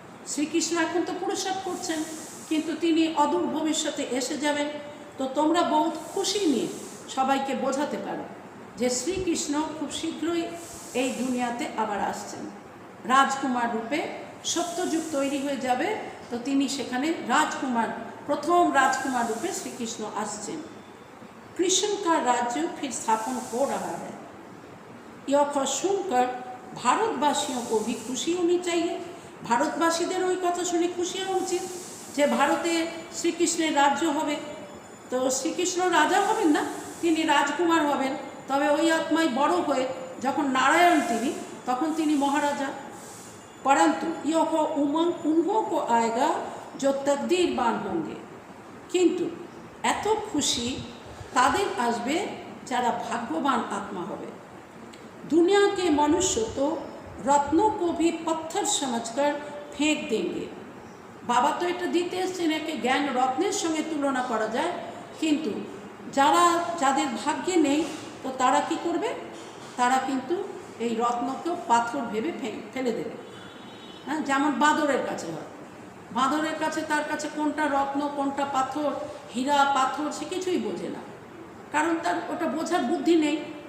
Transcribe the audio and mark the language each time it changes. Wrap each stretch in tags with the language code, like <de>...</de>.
<bn>শ্রীকৃষ্ণ এখন তো পুরুষার্থ করছেন, কিন্তু তিনি অদূর ভবিষ্যতে এসে যাবেন। তো তোমরা বহুত খুশি নিয়ে সবাইকে বোঝাতে পারো যে শ্রীকৃষ্ণ খুব শীঘ্রই এই দুনিয়াতে আবার আসছেন রাজকুমার রূপে। সত্যযুগ তৈরি হয়ে যাবে, তো তিনি সেখানে রাজকুমার, প্রথম রাজকুমার রূপে শ্রীকৃষ্ণ আসছেন।</bn> <hi>कृष्ण का राज्य फिर स्थापन हो रहा है। यह सुनकर भारतवासियों को भी खुशी होनी चाहिए।</hi> <bn>ভারতবাসীদের ওই কথা শুনে খুশি হওয়া উচিত যে ভারতে শ্রীকৃষ্ণের রাজ্য হবে। তো শ্রীকৃষ্ণ রাজা হবেন না, তিনি রাজকুমার হবেন। তবে ওই আত্মায় বড় হয়ে যখন নারায়ণ তিনি, তখন তিনি মহারাজা।</bn> <hi>परंतु यह उमंग उन्हों को आएगा जो तकदीरवान होंगे, किंतु</hi> <bn>এত খুশি তাদের আসবে যারা ভাগ্যবান আত্মা হবে।</bn> <hi>दुनिया के मनुष्य तो रत्नों को भी पत्थर समझकर फेंक देंगे। बाबा तो</hi> <bn>এটা দিতে এসেছেন একে জ্ঞান রত্নের সঙ্গে তুলনা করা যায়, কিন্তু যারা যাদের ভাগ্যে নেই তো তারা কি করবে, তারা কিন্তু এই রত্নকেও পাথর ভেবে ফেলে দেবে। হ্যাঁ, যেমন বাঁদরের কাছে হয়, বাঁদরের কাছে তার কাছে কোনটা রত্ন কোনটা পাথর, হীরা পাথর সে কিছুই বোঝে না, কারণ তার ওটা বোঝার বুদ্ধি নেই।</bn>